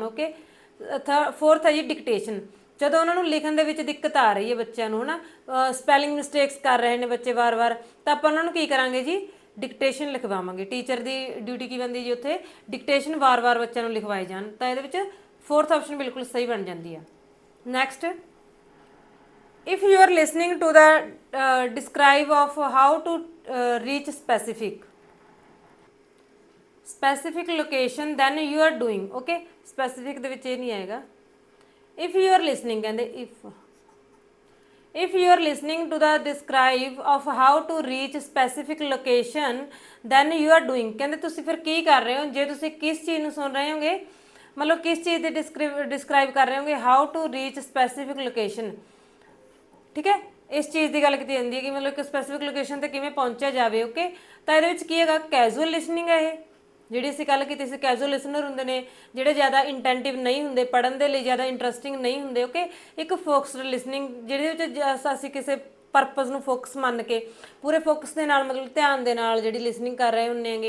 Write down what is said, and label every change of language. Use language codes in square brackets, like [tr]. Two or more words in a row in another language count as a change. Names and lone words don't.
[pa] ਓਕੇ, ਫੋਰਥ ਹੈ ਜੀ ਡਿਕਟੇਸ਼ਨ, ਜਦੋਂ ਉਹਨਾਂ ਨੂੰ ਲਿਖਣ ਦੇ ਵਿੱਚ ਦਿੱਕਤ ਆ ਰਹੀ ਹੈ ਬੱਚਿਆਂ ਨੂੰ, ਹਨਾ [en] spelling mistakes [pa] ਕਰ ਰਹੇ ਨੇ ਬੱਚੇ ਵਾਰ-ਵਾਰ, ਤਾਂ ਆਪਾਂ ਉਹਨਾਂ ਨੂੰ ਕੀ ਕਰਾਂਗੇ ਜੀ, ਡਿਕਟੇਸ਼ਨ ਲਿਖਵਾਵਾਂਗੇ। ਟੀਚਰ ਦੀ ਡਿਊਟੀ ਕੀ ਬਣਦੀ ਜੀ ਉੱਥੇ, ਡਿਕਟੇਸ਼ਨ ਵਾਰ-ਵਾਰ ਬੱਚਿਆਂ ਨੂੰ ਲਿਖਵਾਏ ਜਾਣ। ਤਾਂ ਇਹਦੇ ਵਿੱਚ [en] fourth option [pa] ਬਿਲਕੁਲ ਸਹੀ ਬਣ ਜਾਂਦੀ ਆ। ਨੈਕਸਟ, [en] if you are listening to the describe of how to reach specific location then you are doing, okay, specific [pa] ਦੇ ਵਿੱਚ ਇਹ ਨਹੀਂ ਆਏਗਾ। [en] if you are listening ਕਹਿੰਦੇ if you are listening to the describe of how to reach specific location then you are doing, [pa] ਕਹਿੰਦੇ ਤੁਸੀਂ ਫਿਰ ਕੀ ਕਰ ਰਹੇ ਹੋ, ਜੇ ਤੁਸੀਂ ਕਿਸ ਚੀਜ਼ ਨੂੰ ਸੁਣ ਰਹੇ ਹੋਗੇ, ਮਤਲਬ ਕਿਸ ਚੀਜ਼ ਦੀ ਡਿਸਕ੍ਰਾਈਬ ਕਰ ਰਹੇ ਹੋਗੇ, [en] how to reach specific location, [pa] ਠੀਕ ਹੈ, ਇਸ ਚੀਜ਼ ਦੀ ਗੱਲ ਕੀਤੀ ਜਾਂਦੀ ਹੈ ਕਿ ਮਤਲਬ ਇੱਕ [en] specific location [pa] ਤੇ ਕਿਵੇਂ ਪਹੁੰਚਿਆ ਜਾਵੇ। ਓਕੇ, ਤਾਂ ਇਹਦੇ ਵਿੱਚ ਕੀ ਹੈਗਾ, [en] casual listening [pa] ਹੈ ਇਹ, ਜਿਹੜੀ ਅਸੀਂ ਗੱਲ ਕੀਤੀ ਸੀ। [en] casual listener [pa] ਹੁੰਦੇ ਨੇ ਜਿਹੜੇ ਜ਼ਿਆਦਾ ਇੰਟੈਂਟਿਵ ਨਹੀਂ ਹੁੰਦੇ, ਪੜ੍ਹਨ ਦੇ ਲਈ ਜ਼ਿਆਦਾ ਇੰਟਰਸਟਿੰਗ ਨਹੀਂ ਹੁੰਦੇ। ਓਕੇ, ਇੱਕ [en] focused listening [pa] ਜਿਹਦੇ ਵਿੱਚ ਅਸੀਂ ਕਿਸੇ ਪਰਪਸ ਨੂੰ ਫੋਕਸ ਮੰਨ ਕੇ ਪੂਰੇ ਫੋਕਸ ਦੇ ਨਾਲ, ਮਤਲਬ ਧਿਆਨ ਦੇ ਨਾਲ ਜਿਹੜੀ ਲਿਸਨਿੰਗ ਕਰ ਰਹੇ ਹੁੰਦੇ ਹੈਗੇ।